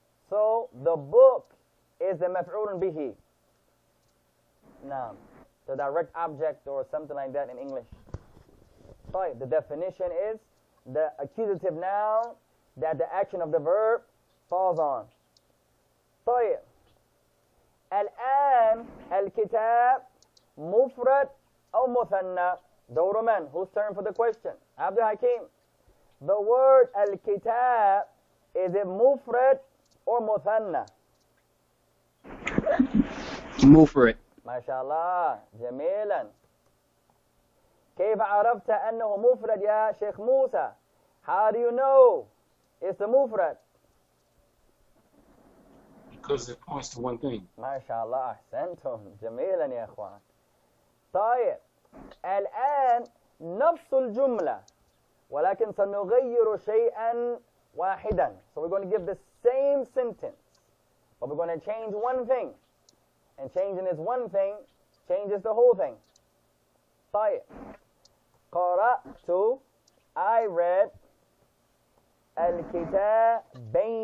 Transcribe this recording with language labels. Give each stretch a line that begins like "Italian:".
English: So the book is the maf'ulun bihi. Now, the direct object or something like that in English. So the definition is the accusative noun that the action of the verb falls on.
Arabic: طيب الآن الكتاب مفرد أو مثنى. دور من?
English: Whose turn for the question? Abdul Hakim. The word الكتاب, is it مفرد or مثنى?
Arabic: Mufrad. ما شاء الله جميلا. كيف عرفت أنه مفرد يا شيخ موسى?
English: How do you know it's a مفرد? Because it points to one thing.
Arabic: ما شاء الله أحسنتم جميلا يا إخوان. طيب الآن نفس الجملة ولكن سنغير شيئا واحدا.
English: So we're going to give the same sentence, but we're going to change one thing. And changing this one thing changes the whole thing.
Arabic: طيب قرأت,
English: I read
Arabic: الكتابين.